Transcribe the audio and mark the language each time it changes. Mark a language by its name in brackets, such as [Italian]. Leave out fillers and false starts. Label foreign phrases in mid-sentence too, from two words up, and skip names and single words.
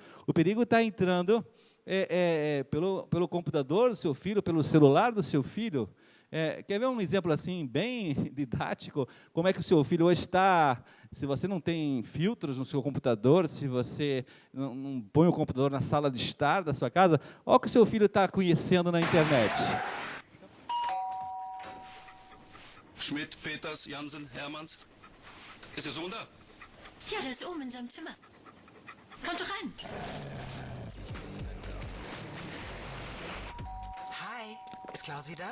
[Portuguese] O perigo está entrando pelo computador do seu filho, pelo celular do seu filho. Quer ver um exemplo assim, bem didático? Como é que o seu filho hoje está? Se você não tem filtros no seu computador, se você não põe o computador na sala de estar da sua casa, olha o que o seu filho está conhecendo na internet. [German] Schmidt, Peters, Jansen, Hermanns. Ist Ihr Sohn da? Ja, der ist oben in seinem Zimmer. Kommt doch rein. Hi, ist Klausi da?